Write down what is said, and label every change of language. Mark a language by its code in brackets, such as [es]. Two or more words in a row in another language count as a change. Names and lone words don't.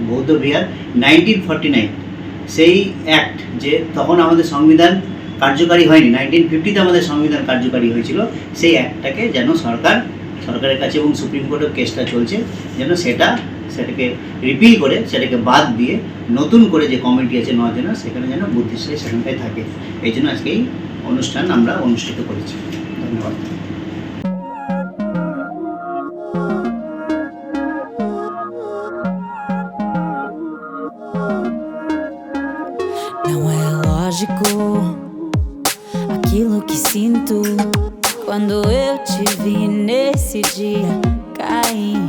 [bn] 1949 সেই অ্যাক্ট, যে তখন আমাদের সংবিধান কার্যকারী হয়নি, 1950-তে আমাদের সংবিধান কার্যকারী হয়েছিল, সেই অ্যাক্টটাকে যেন সরকারের কাছে এবং [en] Supreme Court's [bn] কেসটা চলছে, যেন সেটাকে রিপিল করে সেটাকে বাদ দিয়ে নতুন করে যে কমিটি আছে 9 জনের, সেখানে যেন বুদ্ধিস্টরা সেখানটায় থাকে। এই জন্য আজকে এই অনুষ্ঠান আমরা অনুষ্ঠিত করেছি। ধন্যবাদ। [pt] Não é lógico aquilo que sinto quando eu te vi nesse dia cair.